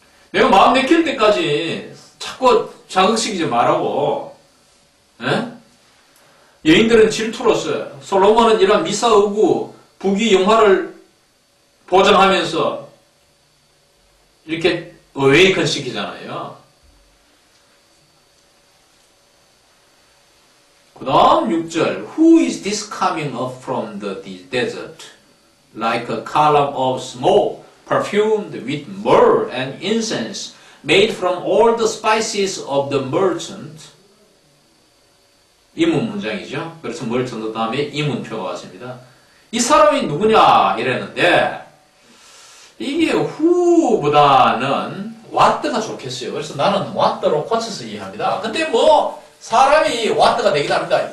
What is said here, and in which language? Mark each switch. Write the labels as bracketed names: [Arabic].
[Korean] 내가 마음 내킬 때까지 자꾸 자극시키지 말라고. 여인들은 질투로서 솔로몬은 이런 미사의구 부귀 영화를 보장하면서 이렇게 어웨이컨 시키잖아요. 그 다음 6절 [English] Who is this coming up from the desert like a column of smoke perfumed with myrrh and incense made from all the spices of the merchant. [Korean] 이문 문장이죠. 그래서 merchant 다음에 이문표가 왔습니다. 이 사람이 누구냐 이랬는데 이게 who보다는 what가 좋겠어요. 그래서 나는 what로 고쳐서 이해합니다. 근데 뭐 사람이 what가 되기도 합니다.